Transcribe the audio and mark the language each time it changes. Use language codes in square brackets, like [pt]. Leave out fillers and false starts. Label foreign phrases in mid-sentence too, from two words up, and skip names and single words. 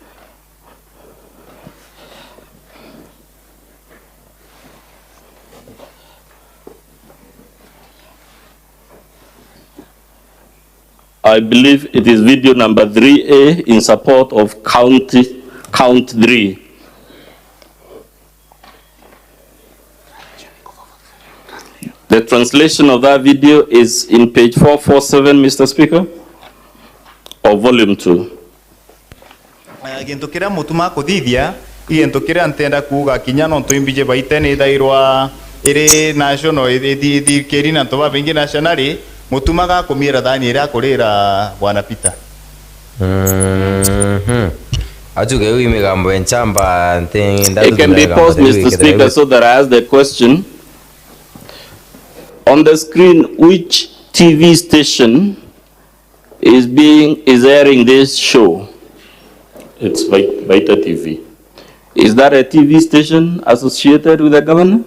[en] I believe it is video number 3A in support of count 3. The translation of that video is in page 447, Mr. Speaker, or volume 2. [mer] Gintu kiria mutuma kuthithia gintu kiria ntenda kuga kinya no tuimbije baitene thairwa iri national ithi kirina to babingi nationally mutumaga kumira thani ira kurira bwana Peter. Ajuge wi migambo enchamba ntenda. [en] It can be paused, Mr. Speaker, so that I ask the question. On the screen, which TV station is airing this show? It's Vita TV. Is that a TV station associated with the governor?